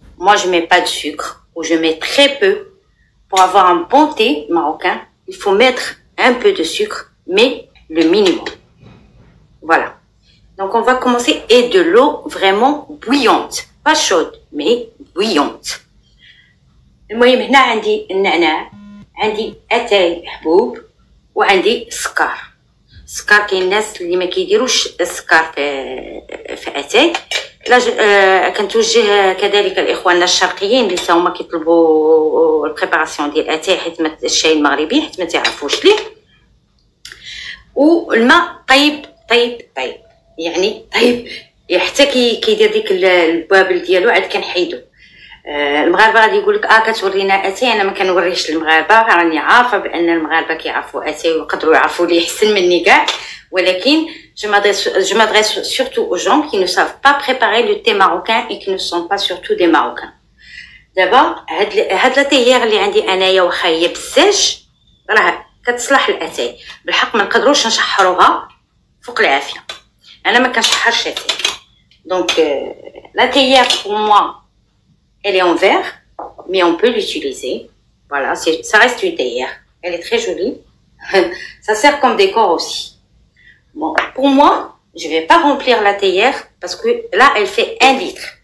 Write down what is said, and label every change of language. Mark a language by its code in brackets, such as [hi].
[fr] Moi, je mets pas de sucre, ou je mets très peu. Pour avoir un bon thé marocain, il faut mettre un peu de sucre, mais le minimum. Voilà. Donc on va commencer, et de l'eau vraiment bouillante. Pas chaude, mais bouillante. [ar] المهم هنا عندي النعناع، عندي اتاي حبوب، وعندي السكر كاين الناس اللي ما كيديروش السكر في اتاي. لا كنتوجه كذلك لاخواننا الشرقيين اللي هما كيطلبوا البريباراسيون ديال اتاي حيت الشاي المغربي حيت ما تعرفوش ليه. والماء طيب يعني طيب حتى كيدير ديك البابل ديالو عاد كنحيدو. المغاربه غادي يقول لك كتورينا اتاي. انا ما كنوريش المغاربه، راني عارفه بان المغاربه كيعرفوا اتاي ويقدروا يعرفوا لي احسن مني كاع، ولكن [fr] je m'adresse surtout aux gens qui ne savent pas préparer le thé marocain et qui ne sont pas surtout des marocains. [ar] دابا هاد لا تيير اللي عندي انايا واخا هي بزاج راه كتصلح الاتاي. بالحق ما نقدروش نشحروها فوق العافيه، انا ما كنشحرش اتاي. [fr] Donc la théière pour moi elle est en verre, mais on peut l'utiliser. Voilà, ça reste une théière. Elle est très jolie. Ça sert comme décor aussi. Bon, pour moi, je vais pas remplir la théière parce que là, elle fait 1 litre.